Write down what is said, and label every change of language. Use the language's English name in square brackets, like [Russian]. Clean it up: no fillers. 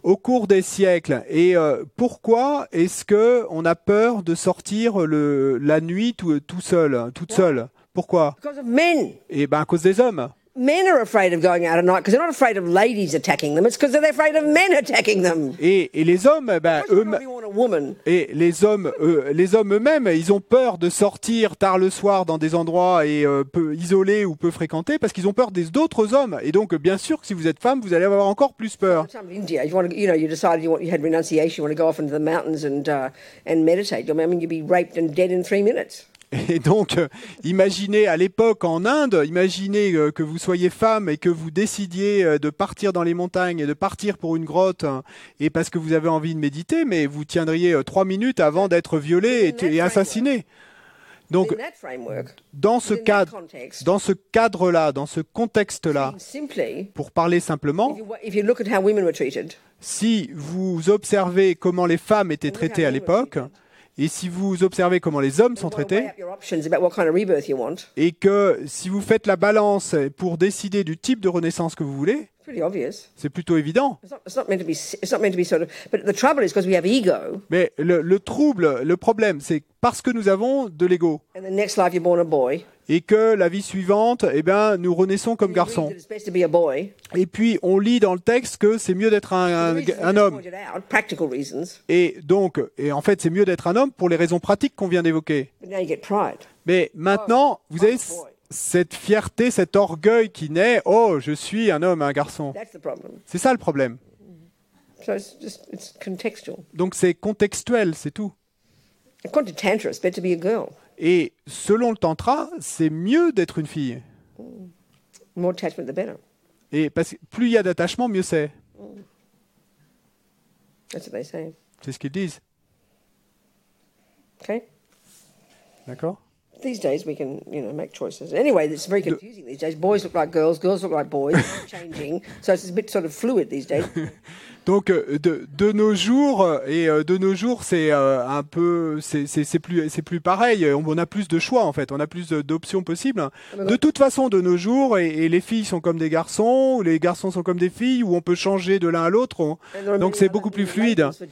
[French] au cours des siècles, pourquoi est-ce que on a peur de sortir la nuit toute seule? Pourquoi? [English] Because of men. [French] Et à cause des hommes. [English] Men are afraid of going out at night because they're not afraid of ladies attacking them. It's because they're afraid of men attacking them. [French] Et les hommes, [English] You probably want a woman. [French] et les hommes eux-mêmes, ils ont peur de sortir tard le soir dans des endroits peu isolés ou peu fréquentés parce qu'ils ont peur d'autres hommes. Et donc, bien sûr que si vous êtes femme, vous allez avoir encore plus peur. [English] At the time of India, you decided you had renunciation, you want to go off into the mountains and meditate. I mean, you'd be raped and dead in 3 minutes. [French] Et donc, imaginez à l'époque en Inde, imaginez que vous soyez femme et que vous décidiez de partir dans les montagnes et de partir pour une grotte, et parce que vous avez envie de méditer, mais vous tiendriez 3 minutes avant d'être violée et assassinée. Donc, [English] In that framework, [French] dans ce cadre-là, dans ce contexte-là, [English] simply, [French] pour parler simplement, [English] if you look at how women were treated, [French] si vous observez comment les femmes étaient traitées à l'époque, et si vous observez comment les hommes sont [English] you want to [French] traités, [English] weigh up your options about what kind of rebirth you want. [French] et que si vous faites la balance pour décider du type de renaissance que vous voulez, [English] It's pretty obvious. [French] c'est plutôt évident. [English] It's not meant to be sort of. But the trouble is because we have ego, [French] Mais le problème, c'est parce que nous avons de l'ego, [English] and the next life you're born a boy. [French] et que la vie suivante, nous renaissons comme [English] You read [French] garçons. [English] that it's best to be a boy. [French] Et puis on lit dans le texte que c'est mieux d'être un homme. [English] Pointed out, practical reasons. [French] Et en fait, c'est mieux d'être un homme pour les raisons pratiques qu'on vient d'évoquer. [English] But now you get pride. [French] Mais maintenant, vous avez cette fierté, cet orgueil qui naît. Oh, je suis un homme, un garçon. [English] That's the problem. [French] C'est ça le problème. [English] So it's contextual. [French] Donc c'est contextuel, c'est tout. [English] According to Tantra, it's better to be a girl. [French] Et selon le tantra, c'est mieux d'être une fille. [English] More attachment, the better. [French] Et parce que plus il y a d'attachement, mieux c'est. [English] That's what they say. [French] C'est ce qu'ils disent. [English] Okay. [French] D'accord? [English] These days we can, make choices. Anyway, it's very confusing these days. Boys look like girls look like boys. It's changing, so it's a bit sort of fluid these days. [French] Donc de nos jours c'est un peu c'est plus pareil, on a plus de choix en fait, on a plus d'options possibles. De toute façon de nos jours et les filles sont comme des garçons, ou les garçons sont comme des filles, où on peut changer de l'un à l'autre, donc c'est beaucoup plus fluide.